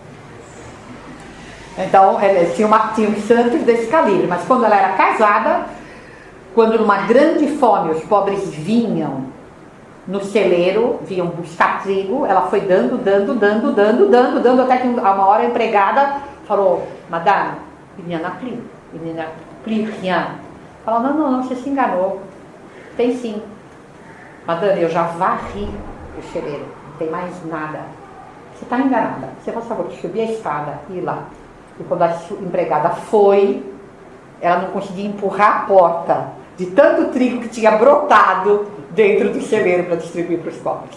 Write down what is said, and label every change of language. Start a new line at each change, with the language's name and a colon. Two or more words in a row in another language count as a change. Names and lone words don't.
Portuguese: Então, tinha um santos desse calibre, mas quando ela era casada, quando numa grande fome os pobres vinham no celeiro, vinham buscar trigo, ela foi dando, até que uma hora a empregada falou,
French: madame, il n'y en a plus rien.
Portuguese: Falou, não, você se enganou. Tem sim. Madame, eu já varri o celeiro, não tem mais nada. Você está enganada. Você faz favor de subir a escada e ir lá. E quando a empregada foi, ela não conseguia empurrar a porta de tanto trigo que tinha brotado dentro do celeiro para distribuir para os pobres.